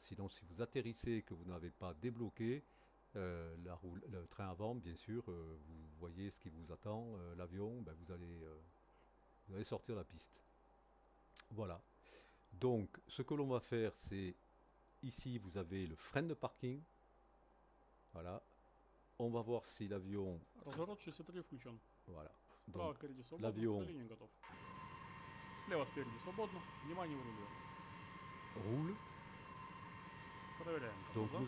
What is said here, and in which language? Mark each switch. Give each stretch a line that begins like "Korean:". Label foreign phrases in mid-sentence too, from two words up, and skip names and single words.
French: Sinon, si vous atterrissez et que vous n'avez pas débloqué le train avant, bien sûr, vous voyez ce qui vous attend, l'avion, vous allez sortir de la piste. Voilà. Donc, ce que l'on va faire, c'est ici, vous avez le frein de parking. Voilà. On va voir si l'avion...
Russian: Разворот 63 включен.
French: Voilà.
Russian: Справа
French: Donc,
Russian: впереди свободно, по
French: l'avion
Russian: линии готов. Слева спереди свободно, внимание в руле.
French: roule.
Russian: Проверяем
French: Donc,
Russian: тормоза.